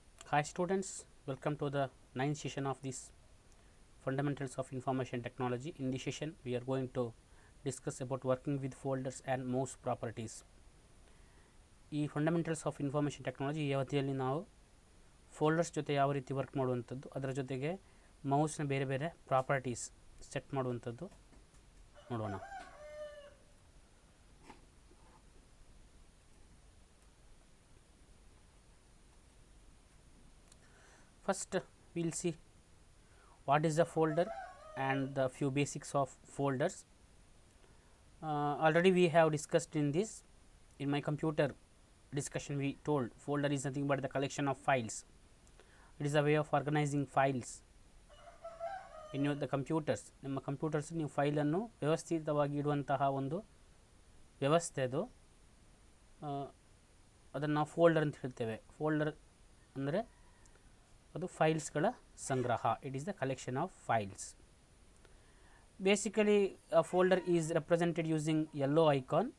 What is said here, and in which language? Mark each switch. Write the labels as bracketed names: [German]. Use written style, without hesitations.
[English] Hi students, welcome to the 9th session of this Fundamentals of Information Technology. In this session, we are going to discuss about working with folders and mouse properties. [Kannada] ಈ fundamentals of information technology ಈ ಅವಧಿಯಲ್ಲಿ ನಾವು folders ಜೊತೆ ಯಾವ ರೀತಿ work ಮಾಡುವಂಥದ್ದು, ಅದರ ಜೊತೆಗೆ ಮೌಸ್ನ ಬೇರೆ ಬೇರೆ ಪ್ರಾಪರ್ಟೀಸ್ ಸೆಟ್ ಮಾಡುವಂಥದ್ದು ನೋಡೋಣ. [English] First, we will see what is a folder and the few basics of folders. Already we have discussed in this. In my computer discussion, we told folder is nothing but the collection of files. It is a way of organizing files in the computers. [Kannada] ನಿಮ್ಮ computers ನೀವು ಫೈಲನ್ನು ವ್ಯವಸ್ಥಿತವಾಗಿ ಇಡುವಂತಹ ಒಂದು ವ್ಯವಸ್ಥೆ ಅದು. ಅದನ್ನು ನಾವು folder ಅಂತ ಹೇಳ್ತೇವೆ. ಫೋಲ್ಡರ್ ಅಂದರೆ ಅದು ಫೈಲ್ಸ್ಗಳ ಸಂಗ್ರಹ. [English] It is the collection of files. Basically a folder is represented using yellow icon.